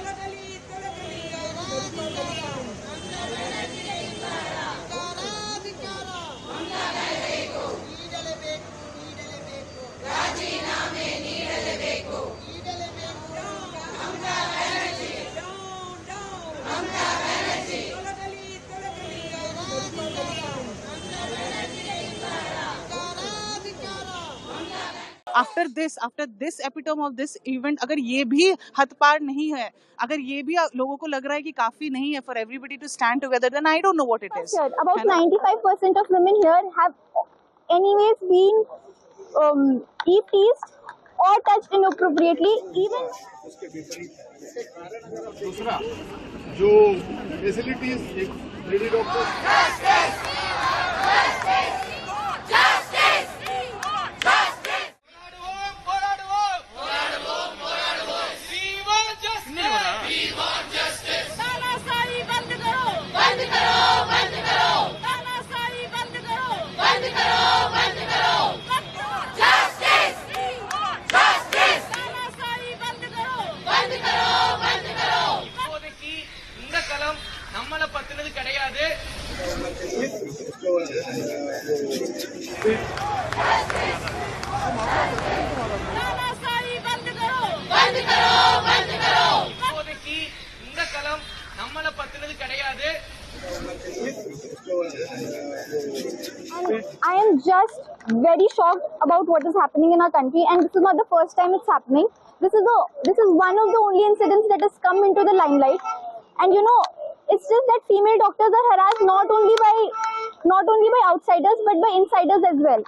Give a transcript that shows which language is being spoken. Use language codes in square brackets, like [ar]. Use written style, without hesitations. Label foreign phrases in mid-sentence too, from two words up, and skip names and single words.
[kn] ರಾಜೀನಾಮೆ ನೀಡಲೇಬೇಕು ಮಮತಾ ಬ್ಯಾನರ್ಜಿ ಮಮತಾ ಬ್ಯಾನರ್ಜಿ [en] after this epitome of this event, [hi] अगर ये भी हद पार नहीं है, अगर ये भी लोगों को लग रहा है कि काफी नहीं है [en] for everybody to stand together, then I don't know what it is. About 95% of women here have anyways been teased or touched inappropriately. Even [hi] दूसरा जो फैसिलिटीज एक [en] lady doctor [hi] तानाशाही बंद करो बंद करो बंद करो तानाशाही बंद करो बंद करो बंद करो [en] justice justice [hi] तानाशाही बंद करो बंद करो बंद करो [ta] இப்போதைக்கு இந்த களம் நம்மளை பத்தினது கிடையாது. [hi] तानाशाही बंद करो बंद करो बंद करो [ta] இப்போதைக்கு இந்த களம் நம்மளை பத்தினது கிடையாது. [en] I am just very shocked about what is happening in our country, and this is not the first time it's happening. This is one of the only incidents that has come into the limelight, and you know, it's just that female doctors are harassed not only by outsiders but by insiders as well.